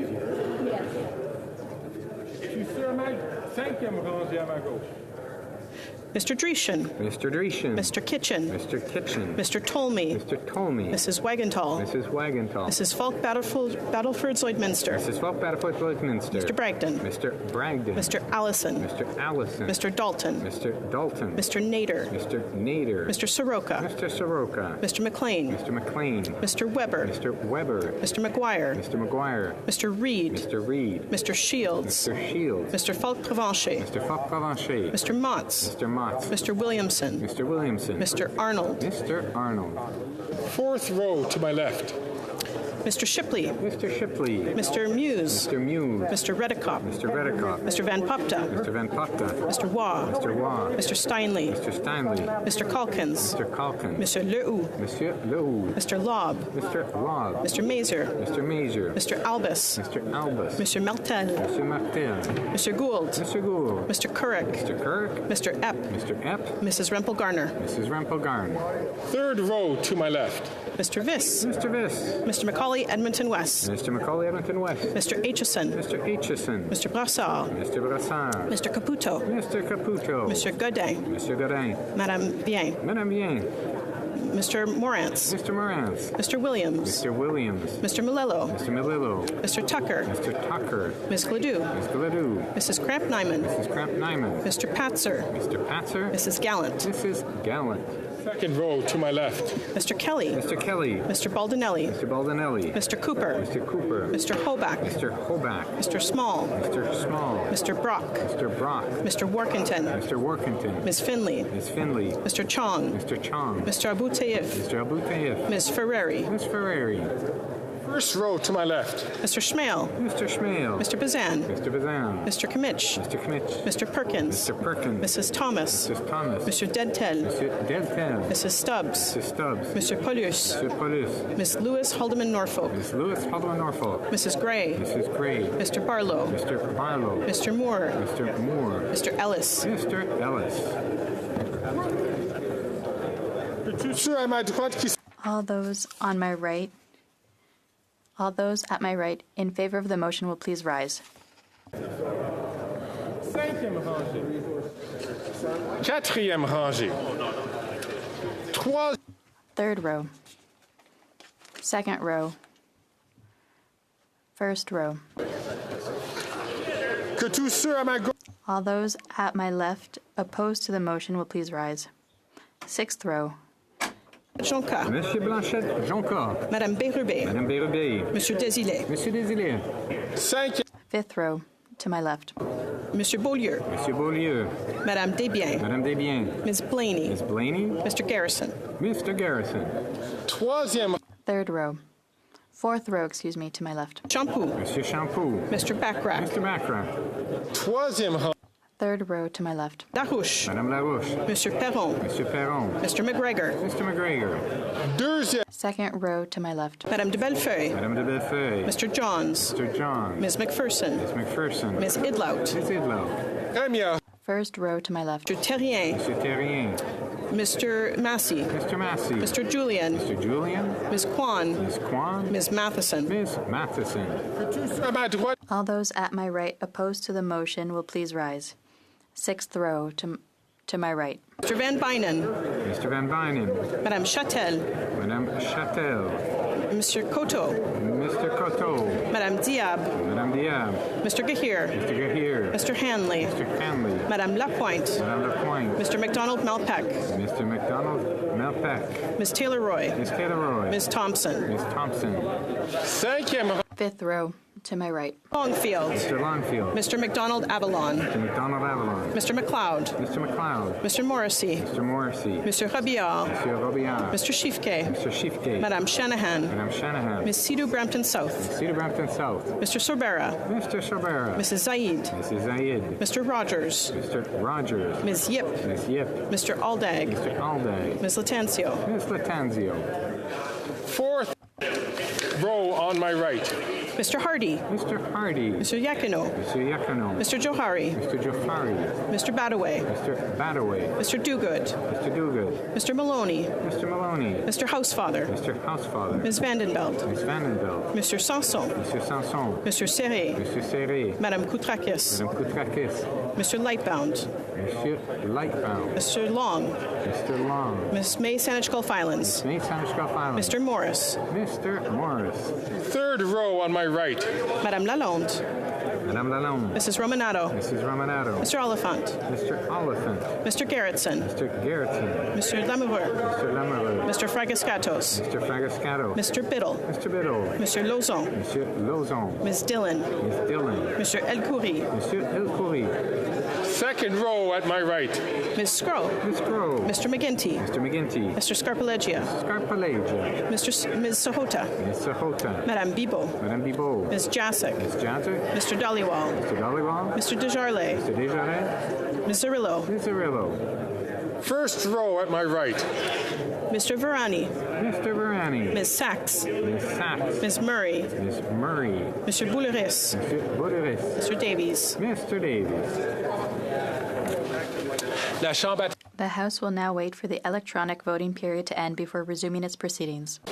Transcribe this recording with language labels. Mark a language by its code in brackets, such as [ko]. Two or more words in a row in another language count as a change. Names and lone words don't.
[en] Mr. Dreeshen. Mr. Dreeshen. Mr. Kitchen. Mr. Kitchen. Mr. Tolmie. Mr. Tolmie. Mrs. Wagenthal. Mrs. Wagenthal. Mrs. Falk Battleford Lloydminster. Mrs. Falk Battleford Lloydminster. Mr. Bragdon. Mr. Bragdon. Mr. Allison. Mr. Allison. Mr. Dalton. Mr. Dalton. Mr. Nader. Mr. Nader. Mr. Soroka. Mr. Soroka. Mr. McLean. Mr. McLean. Mr. Weber. Mr. Weber. Mr. McGuire. Mr. McGuire. Mr. Reed. Mr. Reed. Mr. Shields. Mr. Shields. Mr. Falk Provencher. Mr. Falk Provencher. Mr. Motz. Mr. Motz. Mr. Williamson. Mr. Williamson. Mr. Arnold. Mr. Arnold. Fourth row to my left. Mr. Shipley. Mr. Shipley. Mr. Muse. Mr. Muse. Mr. Redekop. Mr. Redekop. Mr. Van Popta. Mr. Van Popta. Mr. Waugh. Mr. Waugh. Mr. Steinley. Mr. Steinley. Mr. Calkins. Mr. Calkins. Mr. Lehoux. [fr] Monsieur Lehoux. [en] Mr. Lobb. Mr. Lobb. Mr. Mazer. Mr. Mazer. Mr. Albus. Mr. Albus. Mr. Martel. Mr. Martel. Mr. Gould. Mr. Gould. Mr. Couric. Mr. Kirk. Mr. Epp. Mr. Epp. Mrs. Rempel-Garner. Mrs. Rempel-Garner. Third row to my left. Mr. Viss. Mr. Viss. Mr. Macaulay, Edmonton West. Mr. Macaulay, Edmonton West. Mr. Aitchison. Mr. Aitchison. Mr. Brassard. Mr. Brassard. Mr. Caputo. Mr. Caputo. Mr. Godin. Mr. Godin. [fr] Madame Bien. Madame Bien. [en] Mr. Morantz. Mr. Morantz. Mr. Williams. Mr. Williams. Mr. Malillo. Mr. Malillo. Mr. Tucker. Mr. Tucker. Ms. Gladue. Ms. Gladue. Mrs. Kramp-Nyman. Mrs. Kramp-Nyman. Mr. Patzer. Mr. Patzer. Mrs. Gallant. Mrs. Gallant. Second row to my left. Mr. Kelly. Mr. Kelly. Mr. Baldinelli. Mr. Baldinelli. Mr. Cooper. Mr. Cooper. Mr. Hoback. Mr. Hoback. Mr. Small. Mr. Small. Mr. Brock. Mr. Brock. Mr. Workington. Mr. Workington. Ms. Finley. Ms. Finley. Mr. Chong. Mr. Chong. Mr. Abu Taif. Mr. Abu Taif. Ms. Ferreri. Ms. Ferreri. First row to my left. Mr. Schmale. Mr. Schmale. Mr. Bazan. Mr. Bazan. Mr. Kimmich. Mr. Kimmich. Mr. Perkins. Mr. Perkins. Mrs. Thomas. Mrs. Thomas. Mr. Dedtel. Mr. Dedtel. Mrs. Stubbs. Mr. Stubbs. Mr. Paulus. Mr. Paulus. Miss Lewis Haldeman Norfolk. Miss Lewis Haldeman Norfolk. Mrs. Gray. Mrs. Gray. Mr. Barlow. Mr. Barlow. Mr. Moore. Mr. Moore. Mr. Ellis. Mr. Ellis. All those on my right, all those at my right in favor of the motion will please rise. [fr] Cinquième rangée. Quatrième rangée. Trois. [en] Third row. Second row. First row. [fr] Que tous ceux à ma gauche. [en] All those at my left opposed to the motion will please rise. Sixth row. [fr] Jonca. Monsieur Blanchette, Jonca. Madame Bérubé. Madame Bérubé. Monsieur Desilets. Monsieur Desilets. Cinquième. [en] Fifth row to my left. [fr] Monsieur Beaulieu. Monsieur Beaulieu. Madame Desbiens. Madame Desbiens. [en] Ms. Blaney. Miss Blaney. Mr. Garrison. Mr. Garrison. [fr] Troisième. [en] Third row. Fourth row, excuse me, to my left. [fr] Shampoo. Monsieur Shampoo. [en] Mr. Backrack. Mr. Backrack. [fr] Troisième rang. [en] Third row to my left. [fr] Larouche. Madame Larouche. Monsieur Perron. Monsieur Perron. [en] Mr. McGregor. Mr. McGregor. [fr] Deuxième. [en] Second row to my left. [fr] Madame de Bellefeuille. Madame de Bellefeuille. [en] Mr. Johns. Mr. John. Ms. McPherson. Miss McPherson. Ms. Idlout. Miss Idlow. [fr] Première. [en] First row to my left. Mr. Terrien. [fr] Monsieur Terrien. [en] Mr. Massey. Mr. Massey. Mr. Julian. Mr. Julian. Ms. Kwan. Miss Kwan. Ms. Matheson. Miss Matheson. [fr] Que tous ceux à ma droite. [en] All those at my right opposed to the motion will please rise. Sixth row to my right. Mr. Van Bynen. Mr. Van Bynen. [fr] Madame Châtel. Madame Châtel. [en] Mr. Coteau. Mr. Coteau. [fr] Madame Diab. Madame Diab. [en] Mr. Gahir. Mr. Gahir. Mr. Hanley. Mr. Hanley. [fr] Madame Lapointe. Madame Lapointe. [en] Mr. McDonald Malpeck. Mr. McDonald Malpeck. Ms. Taylor-Roy. Miss Taylor-Roy. Ms. Thompson. Miss Thompson. [fr] Cinquième rang. [en] Fifth row to my right. Longfield. Mr. Longfield. Mr. McDonald Avalon. Mr. McDonald Avalon. Mr. McLeod. Mr. McLeod. Mr. Morrissey. Mr. Morrissey. Mr. Rabillard. [fr] Monsieur Robillard. [en] Mr. Schiefke. Mr. Schiefke. [fr] Madame Shanahan. Madame Shanahan. [en] Ms. Sidhu Brampton South. Cedar Brampton South. Mr. Sorbera. Mr. Sorbera. Mrs. Zaid. Mrs. Zayed. Mr. Rogers. Mr. Rogers. Ms. Yip. Miss Yip. Mr. Aldag. Mr. Alday. Ms. Latanzio. Miss Latanzio. Fourth row on my right. Mr. Hardy. Mr. Hardy. Mr. Yakino. Mr. Yakino. Mr. Johari. Mr. Jafari. Mr. Badaway. Mr. Badaway. Mr. Dogood. Mr. Duguid. Mr. Maloney. Mr. Maloney. Mr. Housefather. Mr. Housefather. Ms. Vandenbelt. Miss Vandenbelt. Mr. Sanson. Mr. Sanson. Mr. Serré. Mr. Serré. [fr] Madame Koutrakis. Madame Koutrakis. [en] Mr. Lightbound. [fr] Monsieur Lightbound. [en] Mr. Long. Mr. Long. Ms. May Sanishkal Filans. May Sanishkal Island. Mr. Morris. Mr. Morris. Third row on my right. [fr] Madame Lalonde. Madame Lalonde. [en] Mrs. Romanato. Mrs. Romanato. Mr. Oliphant. Mr. Oliphant. Mr. Garrettson. Mr. Garrettson. Mr. Lamoureux. Mr. Lamoureux. Mr. Fragascatos. Mr. Fragascato. Mr. Biddle. Mr. Biddle. Mr. Lozon. [fr] Monsieur Lozon. [en] Ms. Dillon. Miss Dillon. Mr. El Khoury. [fr] Monsieur El Khoury. [en] Second row at my right. Ms. Scroll. Miss Crow. Mr. McGinty. Mr. McGinty. Mr. Scarpalegia. Scarpalagia. Ms. Sahota. Miss Sahota. [fr] Madame Bibo. Madame Bibot. [en] Ms. Jacek. Miss Jantic. Mr. Dollywall. Mr. Dollywall. Mr. Desjarlais. Mr. Desjardins. Ms. Zerillo. Miss Arillo. First row at my right. Mr. Verani. Mr. Verani. Ms. Sachs. Miss Sachs. Ms. Murray. Miss Murray. Mr. Bouleris. Mr. Bouderis. Mr. Davies. Mr. Davies. [fr] La Chambre. [en] The House will now wait for the electronic voting period to end before resuming its proceedings.